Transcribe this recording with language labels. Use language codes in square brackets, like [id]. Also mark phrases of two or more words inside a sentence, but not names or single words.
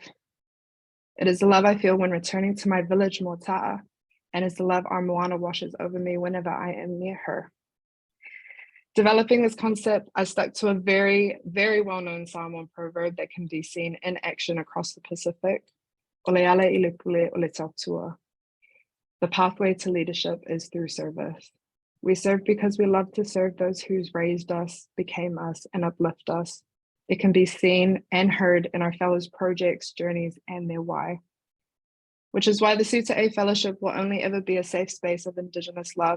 [en] It is the love I feel when returning to my village, Mota'a, and it's the love our moana washes over me whenever I am near her. Developing this concept, I stuck to a very, very well-known Samoan proverb that can be seen in action across the Pacific. [sm] Oleala I le pule o le tautua. [en] The pathway to leadership is through service. We serve because we love to serve those who's raised us, became us, and uplift us. It can be seen and heard in our fellows' projects, journeys, and their why. Which is why the Sutae Fellowship will only ever be a safe space of Indigenous love.